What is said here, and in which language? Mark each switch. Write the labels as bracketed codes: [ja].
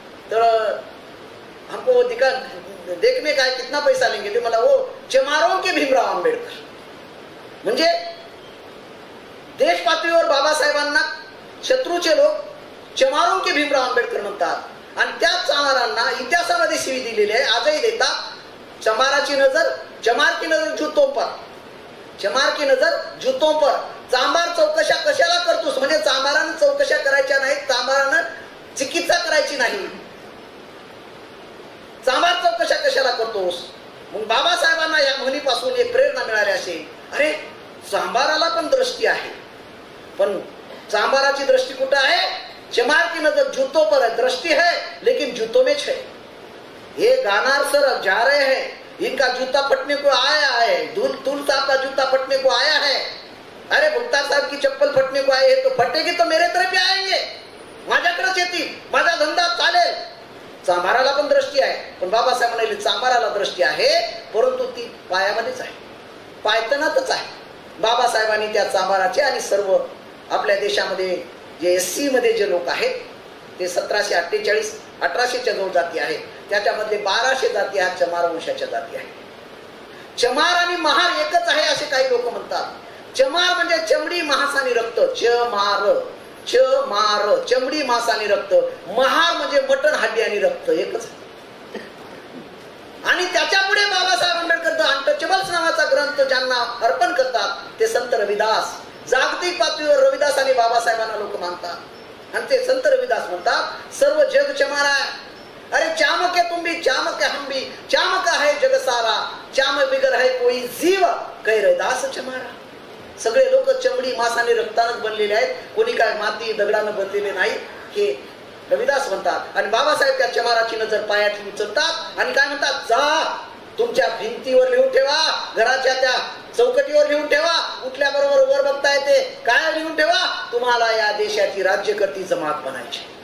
[hi] तर हमको देखने का कितना पैसा लेंगे? [mr] ते मला [hi] वो चमारों के भीमराव आंबेडकर. [mr] म्हणजे देश पातळीवर बाबासाहेबांना शत्रूचे लोक [hi] चमारों के भीमराव आंबेडकर [mr] म्हणतात आणि त्याच चमारांना इतिहासामध्ये शिवी दिलेली आहे, आजही देतात. चमाराची नजर, [hi] चमार की नजर जूतों पर, चमार की नजर जूतों पर. [mr] चांबार चौकशा कशाला करतोस? म्हणजे चांबारानं चौकशा करायच्या नाहीत, चांबारानं चिकित्सा करायची नाही. चांबार चौकशा कशाला करतोस? मग बाबासाहेबांना या म्हणीपासून एक प्रेरणा मिळाली असेल, अरे चांबाराला पण दृष्टी आहे, पण चांबाराची दृष्टी कुठं आहे? [hi] चमार की नजर जूतों पर है. दृष्टी है लेकिन जूतों में है. ये गानार सर जा रहे हैं, इनका जूता फटने को आया है, तुल साहब का जूता फटने को आया है, अरे मुख्तार साहब की चप्पल फटने को आए है, तो फटेगी तो मेरे तरफ आएंगे, [mr] माझ्याकडेच येतील, माझा धंदा चालेल. चांबाराला पण दृष्टी आहे, पण बाबासाहेब म्हणाले चांबाराला दृष्टी आहे परंतु ती पायामध्येच आहे, पायतनातच आहे. बाबासाहेबांनी त्या चांबाराचे आणि सर्व आपल्या देशामध्ये जे SC मध्ये जे लोक आहेत ते 1748 1800च्या जवळ जाती आहेत, त्याच्यामधले 1200 जाती ह्या चमार वंशाच्या जाती आहेत. चमार आणि महार एकच आहे असे काही लोक म्हणतात. चमार म्हणजे चमडी, मांस आणि रक्त. चमार, चमार चमडी, मांस आणि रक्त. महार म्हणजे मटण, हड्डी आणि रक्त, एकच. आणि त्याच्या पुढे बाबासाहेब आंबेडकर द अनटचेबल्स नावाचा ग्रंथ ज्यांना अर्पण करतात ते संत रविदास. जागतिक पातळीवर रविदास आणि बाबासाहेबांना लोक मानतात आणि ते संत रविदास म्हणतात सर्व जग चमार आहे. [hi] अरे चाम के तुम भी, चाम के हम भी, चाम का है जग सारा, चाम बिगर है कोई जीव, कै रविदास चमारा. [mr] सगळे लोक चमडी, मांस आणि रक्तानच बनलेले आहेत, कोणी काय माती दगडानं बनलेले नाही, हे रविदास म्हणतात. आणि बाबासाहेब त्या चमाराची नजर पायातली उचलतात आणि काय म्हणतात, जा तुमच्या भिंतीवर लिहून ठेवा, घराच्या त्या चौकटीवर लिहून ठेवा, उठल्याबरोबर वर बघता येते, काय लिहून ठेवा, तुम्हाला या देशाची राज्यकर्ती जमात बनायची.